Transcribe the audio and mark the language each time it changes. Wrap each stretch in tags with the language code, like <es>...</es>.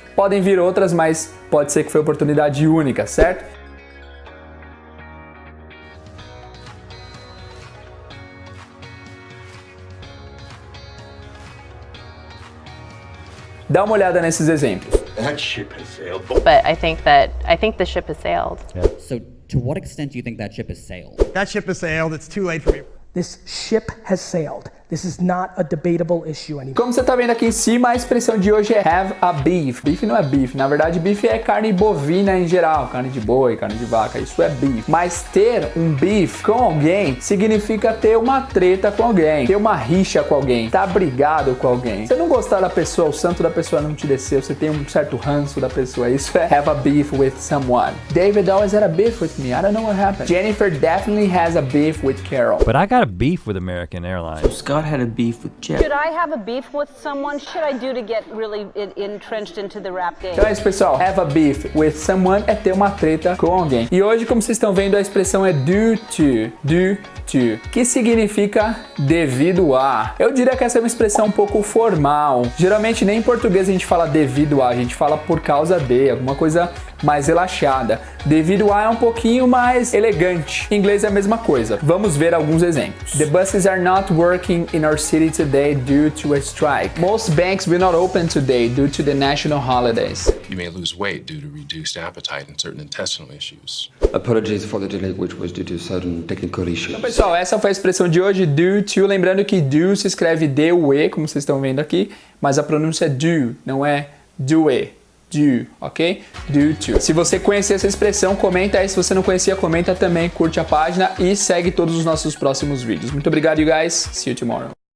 <pt>Podem vir outras, mas pode ser que foi oportunidade única, certo? Dá uma olhada nesses exemplos.</pt> <en>That ship has sailed. But I think the ship has sailed. Yeah. So, to what extent do you think that ship has sailed? That ship has sailed. It's too late for me. This ship has sailed. This is not a debatable issue anymore.</en> <pt>Como você tá vendo aqui em cima, a expressão de hoje é have a beef. Beef não é beef, na verdade beef é carne bovina em geral, carne de boi, carne de vaca, isso é beef. Mas ter um beef com alguém significa ter uma treta com alguém, ter uma rixa com alguém, tá brigado com alguém. Você não gostar da pessoa, o santo da pessoa não te desceu, você tem um certo ranço da pessoa, isso é</pt> <en>have a beef with someone. David always had a beef with me, I don't know what happened. Jennifer definitely has a beef with Carol. But I got a beef with American Airlines. So Scott had a beef with Jet. Should I have a beef with someone? Should I do to get really entrenched into the rap game?</en> <pt>Então é isso, pessoal.</pt> <en>Have a beef with someone</en> <pt>é ter uma treta com alguém. E hoje, como vocês estão vendo, a expressão é due to, que significa devido a. Eu diria que essa é uma expressão um pouco formal. Geralmente nem em português a gente fala devido a, a gente fala por causa de, alguma coisa mais relaxada. Devido a é um pouquinho mais elegante. Em inglês é a mesma coisa. Vamos ver alguns exemplos.</pt> <en>The buses are not working in our city today due to a strike. Most banks will not open today due to the national holidays. You may lose weight due to reduced appetite and certain intestinal issues. Apologies for the delay, which was due to certain technical issues.</en> <pt>Então, pessoal, essa foi a expressão de hoje, due to. Lembrando que due se escreve D-U-E, como vocês estão vendo aqui, mas a pronúncia é due, não é do-e. Due, ok? Due to. Se você conhecer essa expressão, comenta aí. Se você não conhecia, comenta também, curte a página e segue todos os nossos próximos vídeos. Muito obrigado,</pt> <en>you guys. See you tomorrow.</en>